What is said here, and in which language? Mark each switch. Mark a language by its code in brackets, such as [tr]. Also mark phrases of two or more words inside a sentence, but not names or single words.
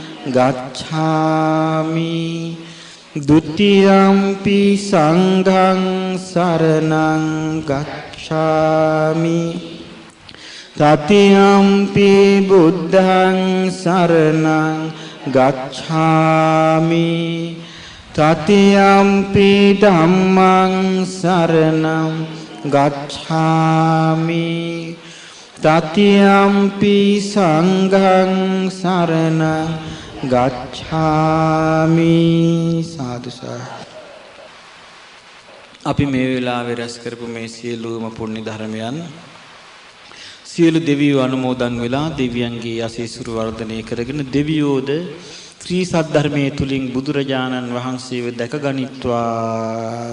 [pi] ගච්ඡාමි ဒုတိယံ පි සංඝං සරණං ගච්ඡාමි တတိယံ පි බුද්ධං සරණං ගච්ඡාමි တတိယံ පි ධම්මං සරණං ගච්ඡාමි තතියම්පි සංඝං සරණ ගච්ඡාමි. [si] සාදු සාදු. අපි මේ වෙලාවේ රැස් කරපු මේ සියලුම පුණ්‍ය ධර්මයන් සියලු දෙවියෝ අනුමෝදන් වෙලා දෙවියන්ගේ ආශීර්වාද වර්ධනය කරගෙන දෙවියෝද ත්‍රි සද්ධර්මයේ තුලින් බුදුරජාණන් වහන්සේව දැක ගනිත්වා.